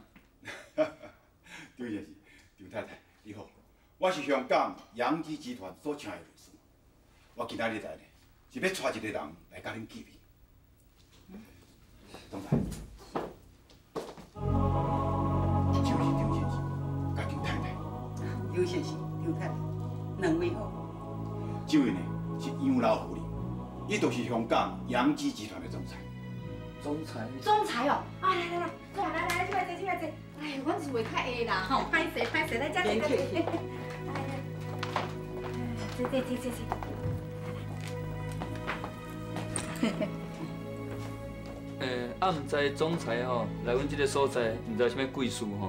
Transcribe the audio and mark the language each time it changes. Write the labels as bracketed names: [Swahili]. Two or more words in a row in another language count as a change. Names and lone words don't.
[Min Nan Chinese] 对就是，张太太，你好，我是香港洋基集团所请的律师，我今仔日来呢，是要带一个人来甲恁见面。总裁，这就是张先生，甲张太太。张先生、张太太，两位好。这位呢是杨老夫人，伊就是香港洋基集团的总裁。总裁哦！啊，来，坐来，起来坐。哎，阮是话较会啦，吼，歹势，来，这。坐。啊，唔知总裁吼来阮这个所在，唔知有啥物贵事吼。